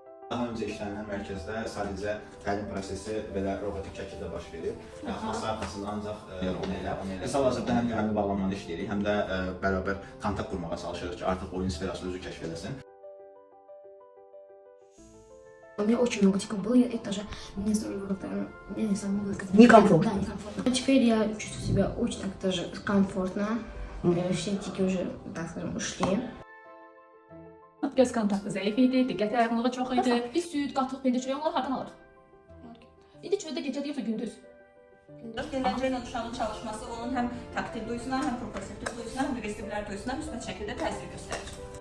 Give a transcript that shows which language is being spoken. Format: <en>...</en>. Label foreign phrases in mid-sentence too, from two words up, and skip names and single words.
<az>Daha öncə işlənilən mərkəzdə sadəcə təlim prosesi belə robotik şəkildə baş verir. Masa arxasında ancaq onu elə. Hal-hazırda həm güvənli bağlanmanı işləyirik, həm də bərabər kontakt qurmağa çalışırıq ki, artıq oyun sferası özü kəşf eləsin.</az> <ru>У меня очень много тиков было, и тоже мне как-то, я не знаю, могу сказать. Некомфортно. Да, некомфортно. А теперь я чувствую себя очень так даже комфортно. Все tiki уже, так скажем, ушли.</ru> <az>Göz kontaktı zəif idi, diqqət yayğınlığı çox idi. Biz süd, qatıq, pendir çörəyi onları hardan alırıq? İndi çöldə gecə yoxsa gündüz? Eğlence ilə uşağın çalışması onun həm taktil duyusuna, həm proprioceptiv duyusuna, həm də vestibulyar duyusuna müsbət şəkildə təsir göstərir.</az>